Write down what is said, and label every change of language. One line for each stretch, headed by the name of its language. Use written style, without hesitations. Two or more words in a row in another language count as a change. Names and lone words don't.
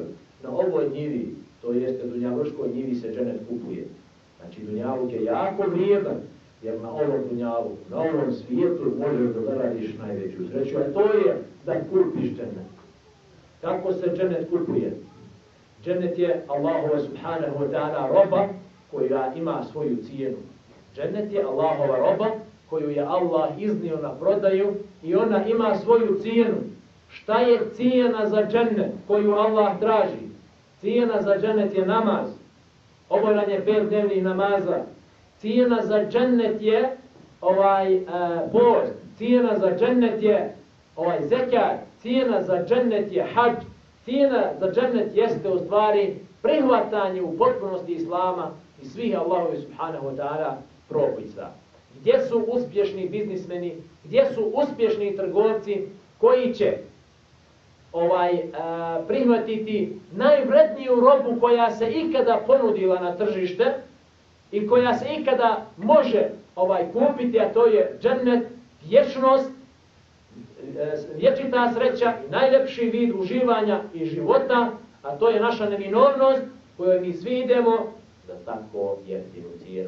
Bosnian: Na ovoj njivi, to jeste dunjaluškoj njivi, se dženet kupuje. Znači, dunjaluk je jako vrijedan, jer na ovom dunjaluku, na ovom svijetu možeš da zaradiš najveću sreću, a to je da kupiš dženet. Kako se dženet kupuje? Dženet je Allahova
Arabic: سبحانه وتعالى
Bosnian: roba koja ima svoju cijenu. Džennet je Allahova roba koju je Allah iznio na prodaju i ona ima svoju cijenu. Šta je cijena za džennet koju Allah traži? Cijena za džennet je namaz, obavljanje 5 dnevnih namaza. Cijena za džennet je post. Cijena za džennet je zekat. Cijena za džennet je hadž. Cijena za džennet jeste u stvari prihvatanje u potpunosti Islama i svih Allahovi
Arabic: سبحانه وتعالى
Bosnian: propisa. Gdje su uspješni biznismeni, gdje su uspješni trgovci koji će prihvatiti najvredniju robu koja se ikada ponudila na tržište i koja se ikada može kupiti, a to je džennet, vječnost, vječita sreća i najljepši vid uživanja i života, a to je naša neminovnost kojoj mi svi idemo za tako jeftinu cijenu.